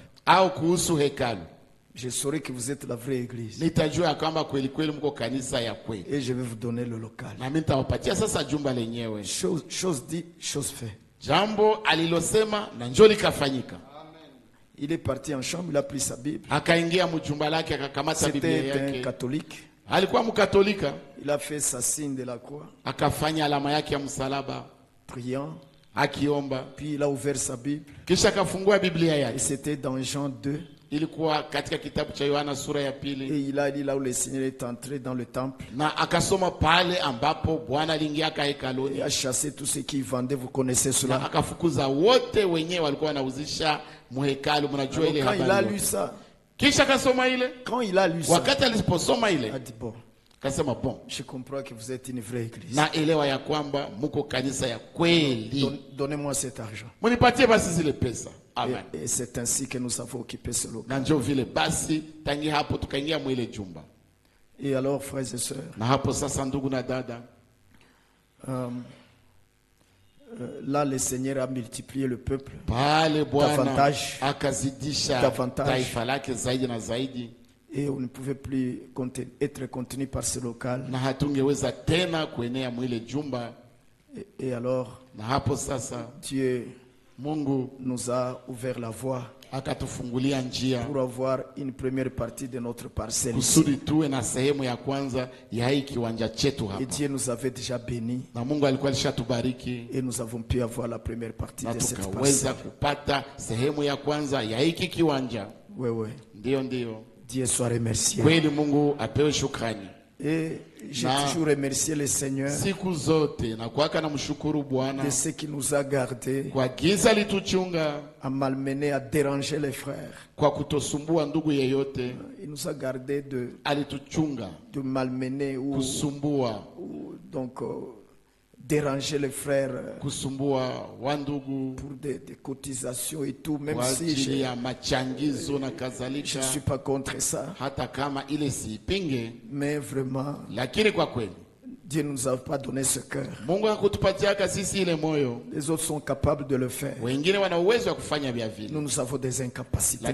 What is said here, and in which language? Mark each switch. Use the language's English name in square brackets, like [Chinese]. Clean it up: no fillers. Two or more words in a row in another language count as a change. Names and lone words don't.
[Swahili] au kuhusu hekalu, [French] je saurai que vous êtes la vraie église. [Swahili] nitajua ya kwamba kweli kweli mko kanisa ya kweli, [French] Et je vais vous donner le local. [Swahili] na mimi nitawapatia sasa jumba lenyewe. [French] Chose dit, chose fait. [Swahili] Jambo alilosema na njoo likafanyika. [French] Il est parti en chambre, il a pris sa Bible. [Swahili] Akaingia mjumba lake akakamata Biblia [French] C'était un [Swahili] yake. [French] catholique. [Swahili] Alikuwa mkatolika, [French] Il a fait sa signe de la croix, [Swahili] akafanya alama yake ya msalaba [French] priant. [Swahili] akiomba, [French] Puis il a ouvert sa Bible. [Swahili] kisha akafungua Biblia [French] Et [Swahili] yake. [French] c'était dans Jean 2. [Swahili] Ilikuwa katika kitabu cha Yohana sura ya [French] Et [Swahili] pili, [French] il a dit là où le Seigneur est entré dans le temple. [Swahili] na akasoma pale ambapo Bwana aliingia [French] Il [Swahili] hekaluni [French] a chassé tous ceux qui vendaient. Vous connaissez [Swahili] na [French] cela. [Swahili] akafukuza wote wenyewe walikuwa wanauzisha muhekalu. Mnajua [French] Alors, [Swahili] ile [French] quand il a [Swahili] habari [French] lu [Swahili] yote. [French] ça, [Swahili] Kisha akasoma ile, [French] quand il a lu ça, [Swahili] wakati aliposoma [French] il [Swahili] ile [French] a dit bon, [Swahili] akasema bon, [French] je comprends que vous êtes une vraie église. [Swahili] na elewa ya kwamba mko kanisa ya kweli, [French] Donnez-moi cet argent. [Swahili] munipatie basi zile pesa. Amen. [French] Et c'est ainsi que nous avons occupé ce local. [Swahili] Na njoo vile basi, tangi hapo tukaingia mwile jumba, [French] Et alors, frères et sœurs, [Swahili] na hapo sasa, ndugu na dada, [French] là, le Seigneur a multiplié le peuple. [Swahili] pale Bwana [French] Davantage. [Swahili] akazidisha [French] Davantage. [Swahili] taifa lake zaidi na zaidi, [French] Et on ne pouvait plus être contenu par ce local. [Swahili] na hatungeweza tena kuenea mwile jumba. [French] Et alors, [Swahili] Na hapo sasa [French] Dieu [Swahili] Mungu [French] nous a ouvert la voie [Swahili] akatufungulia njia [French] pour avoir une première partie de notre parcelle ici. [Swahili] kusudi tuwe na sehemu ya kwanza ya hii kiwanja chetu [French] Et [Swahili] hapa, [French] Dieu nous avait déjà bénis. [Swahili] na Mungu alikuwa alishatubariki [French] Et nous avons pu avoir la première partie [Swahili] na [French] de cette [Swahili] tukaweza [French] parcelle. [Swahili] kupata sehemu ya kwanza ya hiki kiwanja. [French] Oui, oui. [Swahili] Ndiyo, [French] Dieu soit remercié. [Swahili] kweli Mungu apewe shukrani. [French] Et j'ai [Swahili] Na- [French] toujours remercié le Seigneur [Swahili] Siku zote na kwaka na mshukuru Bwana [French] de ce qui nous a gardés, [Swahili] kwa giza lituchunga, [French] à malmener, à déranger les frères. [Swahili] kwa kutosumbua ndugu yeyote. [French] Il nous a gardés [Swahili] Alituchunga [French] de malmener [Swahili] kusumbua, [French] donc déranger les frères [Swahili] kusumbua wa ndugu [French] pour des cotisations et tout, même [Swahili] kwa [French] si [Swahili] ajili ya machangizo na [French] je ne [Swahili] kadhalika, [French] suis pas contre ça. [Swahili] hata kama ile siipinge, [French] Mais vraiment, [Swahili] lakini kwa kweli [French] Dieu ne nous a pas donné ce cœur. [Swahili] Mungu hakutupatiaka sisi ile moyo. [French] Les autres sont capables de le faire. [Swahili] Wengine wana uwezo wa kufanya vya vile, [French] Nous avons des incapacités pour